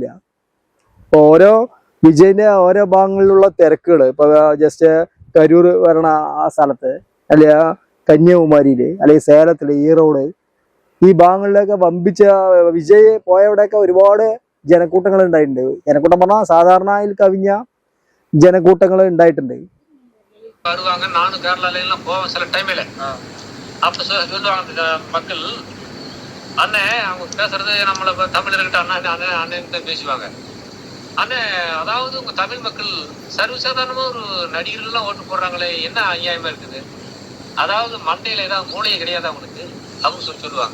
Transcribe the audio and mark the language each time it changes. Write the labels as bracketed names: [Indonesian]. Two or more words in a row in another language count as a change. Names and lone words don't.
[Malayalam] ഇപ്പൊ വിജയിന്റെ ഓരോ ഭാഗങ്ങളിലുള്ള തിരക്കുകൾ, ഇപ്പൊ ജസ്റ്റ് കരൂർ വരണ ആ സ്ഥലത്ത്, അല്ലെ കന്യാകുമാരിയില്, അല്ലെങ്കിൽ സേലത്തില്, ഈറോഡ്, ഈ ഭാഗങ്ങളിലൊക്കെ വമ്പിച്ച വിജയ് പോയവിടെയൊക്കെ ഒരുപാട് ജനക്കൂട്ടങ്ങൾ ഉണ്ടായിട്ടുണ്ട്. ജനക്കൂട്ടം പറഞ്ഞാൽ സാധാരണയിൽ കവിഞ്ഞ ജനക്കൂട്ടങ്ങൾ ഉണ്ടായിട്ടുണ്ട്. [Tamil] வருவாங்க. நானும் கேரளால எல்லாம் போவேன் சில டைம்ல. அப்ப சொல்லுவாங்க மக்கள், அண்ணே அவங்க பேசுறது நம்மள தமிழர்கிட்ட அண்ணன் அண்ணன் அண்ணன் பேசுவாங்க. அண்ணே, அதாவது உங்க தமிழ் மக்கள் சர்வசாதாரணமா ஒரு நடிகர்கள் எல்லாம் ஓட்டு போடுறாங்களே, என்ன அநியாயமா இருக்குது, அதாவது மண்டையில ஏதாவது மூளையே கிடையாது அவங்களுக்கு அப்படின்னு சொல்லுவாங்க.